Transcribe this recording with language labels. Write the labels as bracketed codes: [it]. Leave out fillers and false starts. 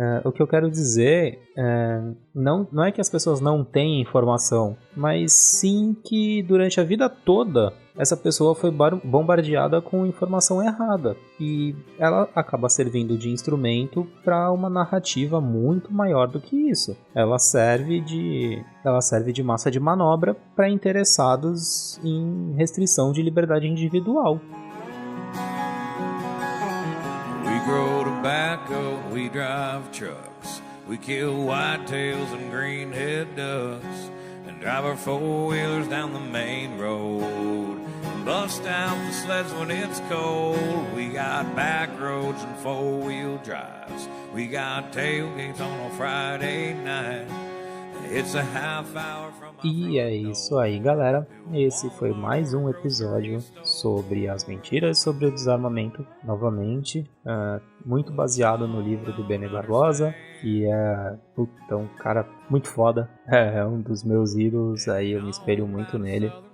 [pt] O que eu quero dizer não é que as pessoas não têm informação, mas sim que durante a vida toda essa pessoa foi bombardeada com informação errada e ela acaba servindo de instrumento para uma narrativa muito maior do que isso. Ela serve de massa de manobra para interessados em restrição de liberdade individual. [en] We grow tobacco, we drive trucks, we kill whitetails and greenhead ducks, and drive our four-wheelers down the main road, and bust out the sleds when it's cold. We got back roads and four-wheel drives, we got tailgates on a Friday night. It's a half hour from. [pt] E é isso aí, galera. Esse foi mais um episódio sobre as mentiras sobre o desarmamento, novamente, muito baseado no livro do Bene Barbosa, que é um cara muito foda, é um dos meus ídolos, aí eu me espelho muito nele.